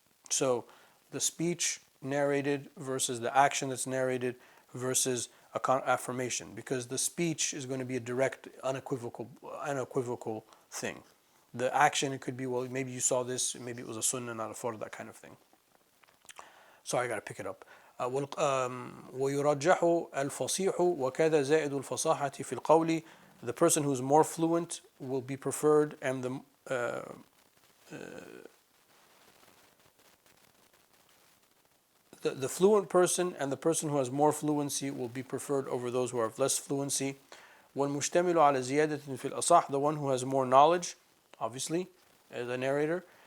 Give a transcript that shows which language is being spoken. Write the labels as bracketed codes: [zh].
[en] So the speech narrated versus the action that's narrated versus a affirmation, because the speech is going to be a direct, unequivocal thing. The action, it could be, well, maybe you saw this, maybe it was a sunnah, not a fard, that kind of thing. Sorry, I got to pick it up. [ar] ويرجح الفصيح وكذا زائد الفصاحة في القول. [en] The person who's more fluent will be preferred, and the fluent person and the person who has more fluency will be preferred over those who have less fluency. [ar] والمشتمل على زيادة في الأصح, [en] the one who has more knowledge, obviously, as a narrator.